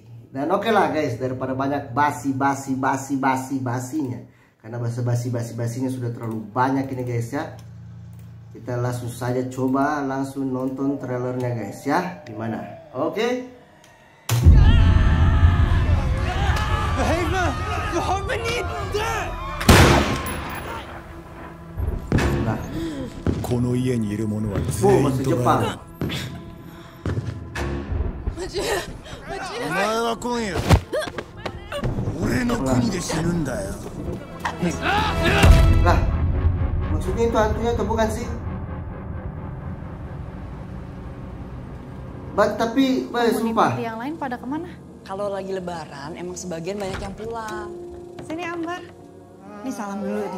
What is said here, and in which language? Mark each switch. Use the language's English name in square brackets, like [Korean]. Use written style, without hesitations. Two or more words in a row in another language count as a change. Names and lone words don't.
[Indonesian] Dan oke lah guys, daripada banyak basinya, karena basinya sudah terlalu banyak ini guys ya, kita langsung saja coba langsung nonton trailernya guys ya. Gimana? Oke? Nah. Bahasa Jepang. [Japanese] お前は今夜俺の国で死ぬんだよ。 [Indonesian] Lah, maksudnya itu hantunya atau bukan sih? Tapi sumpah. Yang lain pada kemana? Kalau lagi lebaran emang sebagian banyak yang pulang. Sini Ambar. Nih salam dulu nih.